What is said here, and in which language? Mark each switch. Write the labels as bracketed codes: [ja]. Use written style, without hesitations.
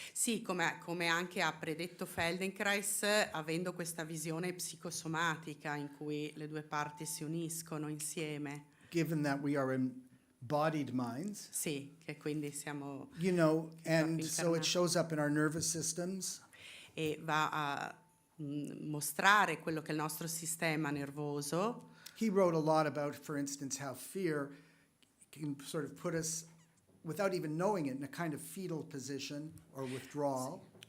[it] Sì, come anche ha predetto Feldenkrais, avendo questa visione psicosomatica in cui le due parti si uniscono insieme. [en] given that we are embodied minds. [it] Sì, che quindi siamo [en] You know, and so it [it] Incarnati. [en] shows up in our nervous systems. [it] e va a mostrare quello che è il nostro sistema nervoso. [en] He wrote a lot about, for instance, how fear can sort of put us, without even knowing it, in a kind of fetal position or withdrawal.